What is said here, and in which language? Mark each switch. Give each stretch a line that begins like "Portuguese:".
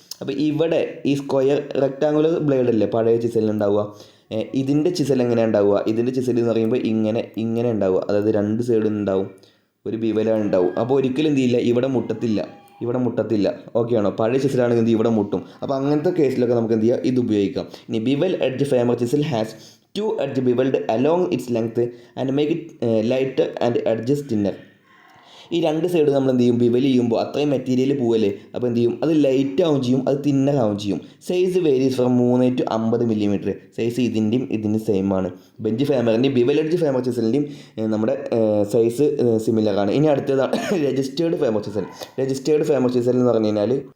Malayalam: അപ്പോൾ ഇവിടെ ഈ സ്ക്വയർ റെക്ടാങ്കുലർ ബ്ലേഡ് അല്ലേ പഴയ ചിസലിനുണ്ടാവുക, ഇതിൻ്റെ ചിസൽ എങ്ങനെയാണ് ഉണ്ടാവുക? ഇതിൻ്റെ ചിസൽ എന്ന് പറയുമ്പോൾ ഇങ്ങനെ ഉണ്ടാവുക, അതായത് 2 സൈഡിൽ നിന്നുണ്ടാവും, ഒരു ബിവലാണ് ഉണ്ടാവും. അപ്പോൾ ഒരിക്കലും എന്ത് ചെയ്യില്ല, ഇവിടെ മുട്ടത്തില്ല. ഓക്കെ ആണോ? പഴയ ചിസലാണെങ്കിൽ എന്ത് ഇവിടെ മുട്ടും. അപ്പോൾ അങ്ങനത്തെ കേസിലൊക്കെ നമുക്ക് എന്ത് ചെയ്യുക? ഇത് ഉപയോഗിക്കാം.
English: ഇനി bevel edge firmer chisel has 2 edge beveled along its length and make it lighter and edges thinner.
Malayalam: ഈ 2 സൈഡ് നമ്മൾ എന്ത് ചെയ്യും? ബിവൽ ചെയ്യുമ്പോൾ അത്രയും മെറ്റീരിയൽ പോവല്ലേ, അപ്പോൾ എന്ത് ചെയ്യും? അത് ലൈറ്റ് ആവും ചെയ്യും, അത് തിന്നർ ആവും ചെയ്യും.
English: Size varies from 3 to 50 millimetre.
Malayalam: Size ഇതിൻ്റെ സെയിം ആണ്. ബെഞ്ച് ഫേമറിൻ്റെയും ബിവൽ എഡ്ജ് ഫേമർ ചിസലിൻ്റെയും നമ്മുടെ സൈസ് സിമിലർ ആണ്. ഇനി അടുത്തതാണ് രജിസ്റ്റേർഡ് ഫേമർ ചിസൽ എന്ന് പറഞ്ഞു കഴിഞ്ഞാൽ